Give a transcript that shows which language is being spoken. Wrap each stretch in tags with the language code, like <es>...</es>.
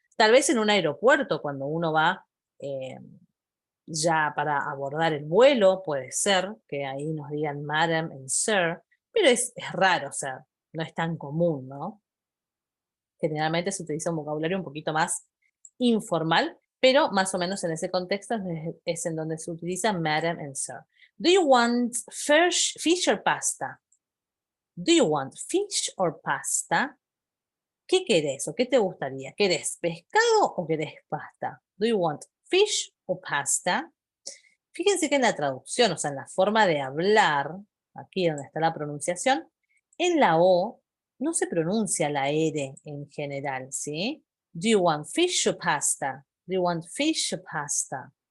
<es>Tal vez en un aeropuerto, cuando uno va ya para abordar el vuelo, puede ser que ahí nos digan madam and sir, pero es raro, o sea, no es tan común, ¿no? Generalmente se utiliza un vocabulario un poquito más informal, pero más o menos en ese contexto es en donde se utiliza madam and sir.</es> <en>Do you want fish or pasta? Do you want fish or pasta?</en> <es>¿Qué querés o qué te gustaría? ¿Querés pescado o querés pasta?</es> <en>Do you want fish or pasta?</en> <es>Fíjense que en la traducción, o sea, en la forma de hablar, aquí donde está la pronunciación, en la O no se pronuncia la R en general, ¿sí?</es> <en>Do you want fish or pasta? Do you want fish or pasta?</en>